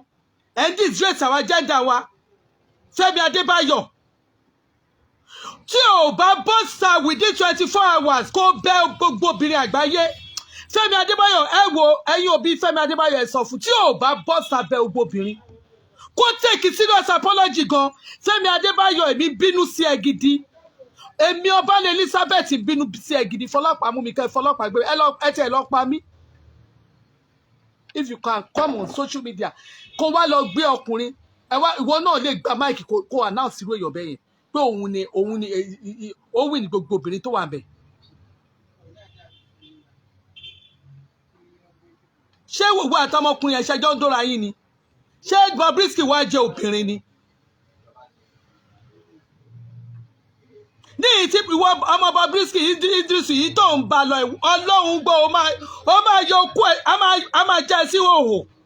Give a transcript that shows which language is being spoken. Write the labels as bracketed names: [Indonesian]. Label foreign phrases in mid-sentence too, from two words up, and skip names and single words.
[Yoruba] ẹ ń disgrace àwa gender wa Femi Adebayo tí ò bá bọ́sà [English] within 24 hours [Yoruba] kó bẹ́ gbogbo obìnrin àgbáyé Femi Adebayo ẹ wo ẹ̀yin òbí Femi Adebayo ẹ sọ fún tí ò bá bọ́sà bẹ́ gbogbo obìnrin kó [English] take serious apology [Yoruba] gan Femi Adebayo èmi bínú sí ẹ gidi èmi Ọbalẹ̀ Elizabeth bínú sí ẹ gidi fọlọ́pàá mú mi kẹ́ fọlọ́pàá gbé ẹ tẹ̀ lọ pa mí [English] if you can come on social media [Yoruba] kó wá lọ gbé ọkùnrin ẹ wá ìwọ náà lè gba máìkì kó announce irú èèyàn bẹ́yẹn pé òun ni ó wí ní gbogbo obìnrin tó wà bẹ̀. ṣé gbogbo àtọmọkùnrin yẹn ṣẹjọ́ ń dóra yín ni ṣé Bobrisky wá jẹ́ obìnrin ni ní ìtí ìwọ ọmọ Bobrisky Idris yìí tó ń ba lọ Ọlọ́run gbọ́ ó máa yọ okú ẹ̀ á máa jẹ́ sí òhò